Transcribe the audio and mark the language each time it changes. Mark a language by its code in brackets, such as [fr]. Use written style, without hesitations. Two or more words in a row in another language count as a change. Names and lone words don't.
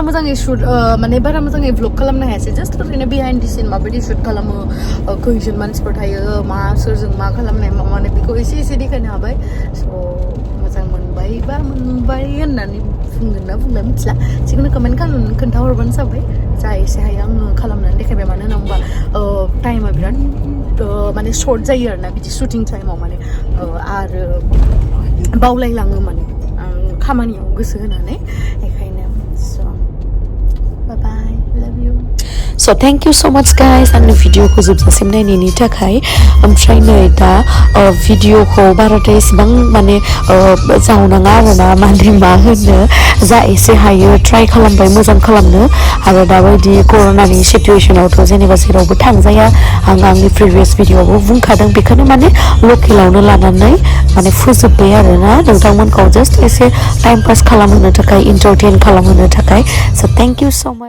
[brx] मोजाङै शुट माने बारा मोजाङै व्लग खालामनो हायासै जास्ट ओरैनो [en] behind the scene [brx] माबायदि शुट खालामो खैजोन मानसिफोर थायो मा सोरजों मा खालामनाय मा माने बेखौ एसे देखायनो हाबाय स' मोजां मोनबाय होननानै बुंगोन ना बुंला मिथिला जिखुनु कमेन्ट खालामनानै खोन्थाहरबानो जाबाय जा एसे हायो आङो खालामनानै देखायबाय मानो होनना बुंबा टाइमा बिराद माने सर्ट जायो आरोना बिदि शुटिं टाइमाव माने आरो बावलायलाङो माने आं खामानियाव गोसो होनानै बेखायनो [en] bye love you so thank you so much guys [brx] आंनि भिडिअखौ जोबजासिम नायनायनि थाखाय ओमफ्राय नै दा भिडिअखौ बाराद्राय इसेबां माने जावनाङा आरोना माने मा होनो जा एसे हायो ट्राइ खालामबाय मोजां खालामनो आरो दाबायदि कर'नानि सिटुवेसनावथ' जेनेबा जेरावबो थांजाया आं आंनि प्रिभियास भिडिअआवबो बुंखादों बेखौनो माने लकेलावनो लानानै माने फोजोब्बाय आरोना नोंथांमोनखौ जास्ट एसे [en] time pass [brx] खालामहोनो थाखाय इन्टारटेन खालामहोनो थाखाय [en] so thank you so much